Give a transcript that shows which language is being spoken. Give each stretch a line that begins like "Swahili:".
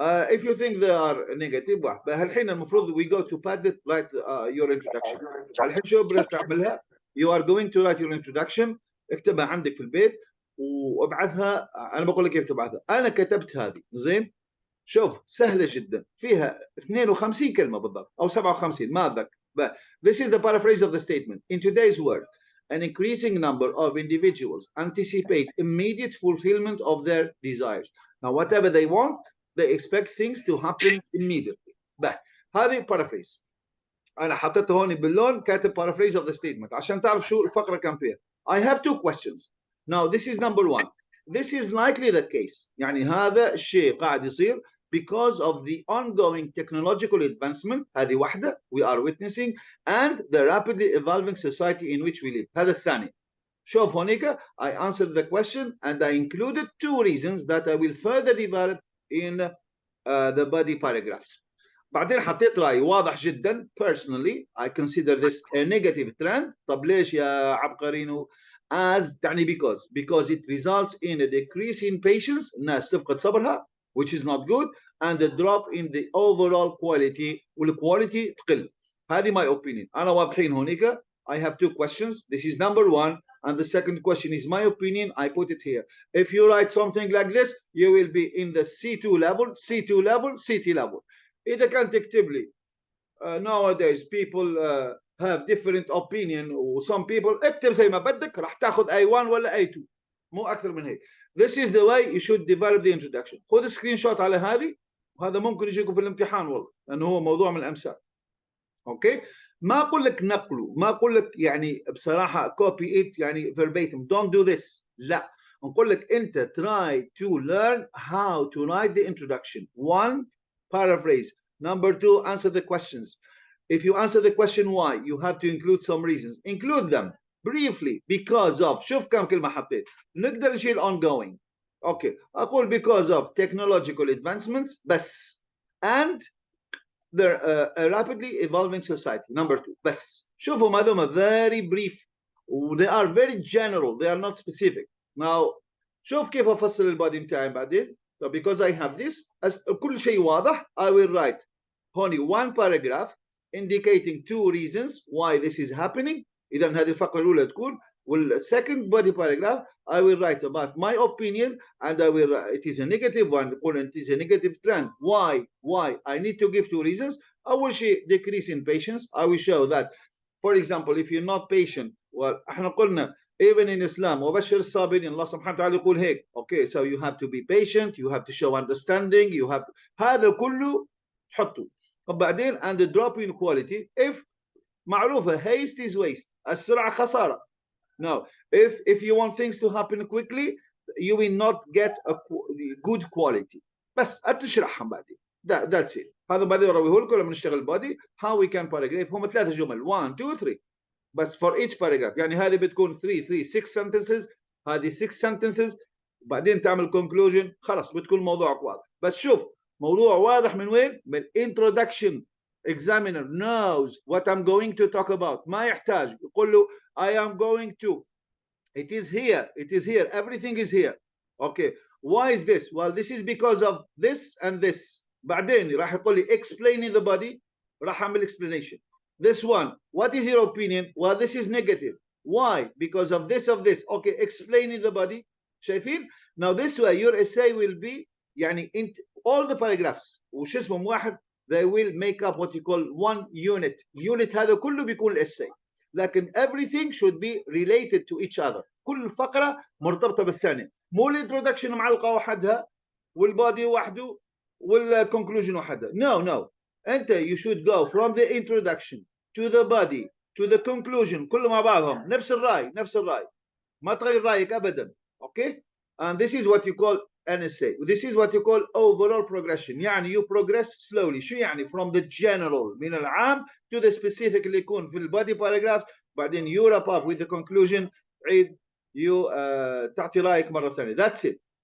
English: If you think they are negative
Arabic: هالحين المفروض
English: we go to Padlet write your introduction.
Arabic: الحين شو بدك تعملها؟
English: You are going to write your introduction.
Arabic: اكتبها عندك في البيت وابعثها. انا بقول لك كيف تبعثها. انا كتبت هذه زين. شوف سهله جدا فيها 52 كلمه بالضبط او 57 ما اتذكر.
English: But this is the paraphrase of the statement. In today's world, an increasing number of individuals anticipate immediate fulfillment of their desires. Now whatever they want, they expect things to happen immediately. But هذه paraphrase.
Arabic: انا حطيتها هون باللون كاتب
English: paraphrase of the statement
Arabic: عشان تعرف شو الفقره كان فيها.
English: I have two questions. Now this is number one. This is likely the case.
Arabic: يعني هذا الشيء قاعد يصير
English: because of the ongoing technological advancement.
Arabic: هذه واحدة
English: we are witnessing and the rapidly evolving society in which we live.
Arabic: هذا الثاني. شوف هونيك
English: I answered the question and I included two reasons that I will further develop in the body paragraphs.
Arabic: بعدين حطيت رأي واضح جدا.
English: Personally I consider this a negative trend.
Arabic: طب ليش يا عبقرينو؟
English: as تعني because it results in a decrease in patience.
Arabic: الناس تفقد صبرها
English: which is not good and a drop in the overall quality والquality تقل. هذه my opinion.
Arabic: أنا واضحين هونيك.
English: I have two questions. This is number one and the second question is my opinion. I put it here. If you write something like this you will be in the C2 level, C2 level, C3 level.
Arabic: إذا كان تكتب لي
English: nowadays people have different opinion
Arabic: و
English: some people
Arabic: اكتب زي ما بدك راح تاخذ A1 ولا A2 مو أكثر من هيك.
English: This is the way you should develop the introduction.
Arabic: خذ سكرين شوت على هذه وهذا ممكن يجيكم في الامتحان والله لأنه هو موضوع من الأمثال. أوكي ما أقول لك نقله ما أقول لك يعني بصراحة
English: copy it
Arabic: يعني
English: verbatim don't do this.
Arabic: لا نقول لك أنت
English: try to learn how to write the introduction. One, paraphrase. Number two, answer the questions. If you answer the question why, you have to include some reasons. Include them briefly because of.
Arabic: شوف كم كلمة حطيت. نقدر نشيل ongoing.
English: Okay. أقول because of technological advancements بس and the rapidly evolving society. Number two. بس.
Arabic: شوفوا هذوما
English: very brief. They are very general. They are not specific.
Arabic: Now شوف كيف أفصل البادي متاعي بعدين.
English: So because I have this,
Arabic: كل شيء واضح,
English: I will write only one paragraph indicating two reasons why this is happening.
Arabic: إذا هذه الفقرة الأولى تكون.
English: والsecond body paragraph, I will write about my opinion and I will. It is a negative one. It is a negative trend. Why? I need to give two reasons. أول شيء decrease in patience. I will show that. For example, if you're not patient, well,
Arabic: احنا قلنا.
English: Even in Islam,
Arabic: وبشر الصابرين. الله سبحانه وتعالى يقول هيك.
English: Okay, so you have to be patient, you have to show understanding, you have
Arabic: هذا كله تحطه.
English: وبعدين and the drop in quality. If معروفة haste is waste.
Arabic: السرعة خسارة.
English: Now, if you want things to happen quickly, you will not get a good quality.
Arabic: بس أتشرحهم بعدين.
English: That's it.
Arabic: هذا بعدين أرويه لكم لما نشتغل body.
English: How we can paragraph.
Arabic: هم 3 جمل.
English: 1, 2, 3.
Arabic: بس
English: for each paragraph
Arabic: يعني هذه بتكون
English: 6 sentences
Arabic: هذه 6 sentences وبعدين تعمل conclusion خلاص بتكون موضوعك واضح. بس شوف موضوع واضح من وين؟ من introduction.
English: Examiner knows what I'm going to talk about.
Arabic: ما يحتاج يقول له
English: I am going to. It is here. Everything is here. Okay. Why is this? Well, this is because of this and this.
Arabic: بعدين راح يقول لي
English: explaining the body
Arabic: راح أعمل explanation.
English: This one, what is your opinion? Well, this is negative. Why? Because of this, Okay, explaining the body. شايفين? Now this way, your essay will be, يعني in all the paragraphs.
Arabic: وش اسمهم واحد,
English: they will make up what you call one unit.
Arabic: Unit هذا كله بيكون الessay.
English: لكن everything should be related to each other.
Arabic: كل فقرة مرتبطة بالثانية. مو الانترودكشن معلقة وحدها والبادي وحده والconclusion وحدها.
English: No. أنت you should go from the introduction to the body to the conclusion
Arabic: كله مع بعضهم نفس الرأي ما تغير رأيك أبدا.
English: Okay, and this is what you call NSA. This is what you call overall progression. يعني you progress slowly. شو يعني from the general
Arabic: من العام
English: to the specific اللي يكون في البody paragraph بعدين you wrap up with the conclusion عيد you
Arabic: تعطي رأيك مرة ثانية.
English: That's it.